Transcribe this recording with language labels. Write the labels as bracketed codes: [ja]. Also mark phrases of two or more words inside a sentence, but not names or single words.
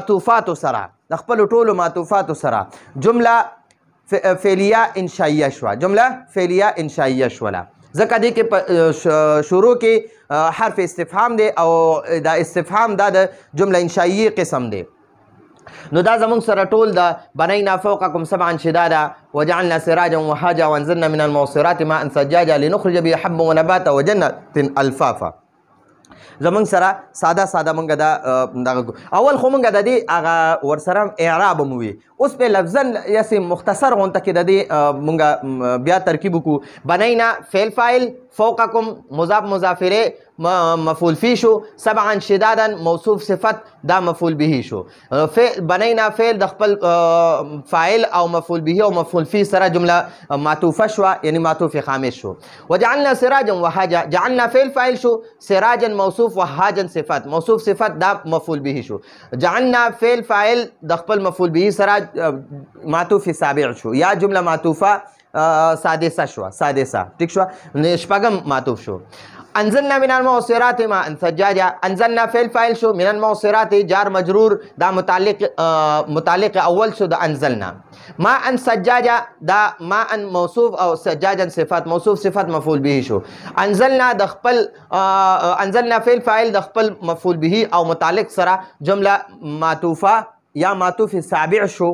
[ps] معطوفات سره جمله فعلیه انشائیه شو ځکه دې کې په شروع کې حرف استفهام دی او دا استفهام دا د جمله انشائیه قسم دی. نو دا زمونږ سره ټول د [ar] بنینا فوقکم سبعا شدادا وجعلنا سراجا وهاجا وانزلنا من المعصرات ماء ثجاجا لنخرج به حبا ونباتا وجنات الفافا. [ps] زمونږ سره ساده مونږ دا اول خو مونږ د دې هغه ورسره اعراب هم وي. اوس په لفظا یاسې مختصر غونته کې د دې مونږ بیا ترکیب وکړو. بنینا فعل فاعل، فوقکم مضاف مضاف الیه مفعول فی شو، [ar] سبعا شدادا [ps] موصوف صفت دا مفعول به شو. بنینا فعل د خپل فاعل او مفعول به او مفعول فی سره جمله معطوفه شوه، یعنی معطوف خامس شو. [ar] وجعلنا سراجا وهاجا، [ps] جعلنا فعل فاعل شو، سراجا موصوف وهاجا صفت، موصوف صفت دا مفعول به شو. جعلنا فعل فاعل د خپل مفعول به سره معطوف سابع شو، یا جمله معطوفه سادسه شو، سادسه ٹھیک شو، شپږم معطوف شو. [ar] انزلنا من المعصرات ماء ثجاجا، [ps] انزلنا فعل فاعل شو، [ar] من المعصرات [ps] جار مجرور دا متعلق اول شو د انزلنا. [ar] ماء ثجاجا [ps] دا ماء موصوف او ثجاجا صفات، موصوف صفت مفعول به شو. انزلنا د خپل انزلنا فعل فاعل د خپل مفعول به او متعلق سره جمله معطوفه یا معطوف سابع شو.